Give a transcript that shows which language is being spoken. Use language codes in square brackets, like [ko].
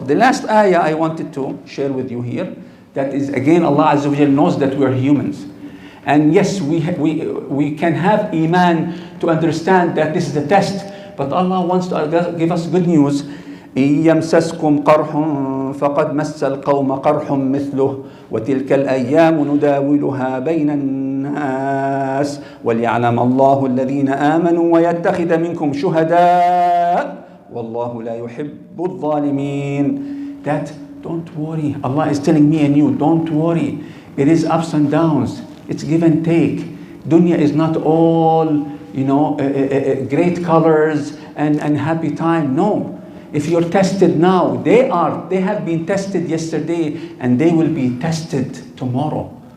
[en] The last ayah I wanted to share with you here, that is again, Allah Azza wa Jal knows that we're humans. And yes, we can have iman to understand that this is a test, but Allah wants to give us good news. [ar] إن يمسسكم قرح فقد مس القوم قرح مثله وتلك الأيام نداولها بين الناس وليعلم الله الذين آمنوا ويتخذ منكم شهداء والله لا يحب الظالمين. [en] That don't worry, Allah is telling me and you, don't worry. It is ups and downs, it's give and take. Dunya is not all great colors and happy time. No. If you're tested now, they have been tested yesterday, and they will be tested tomorrow.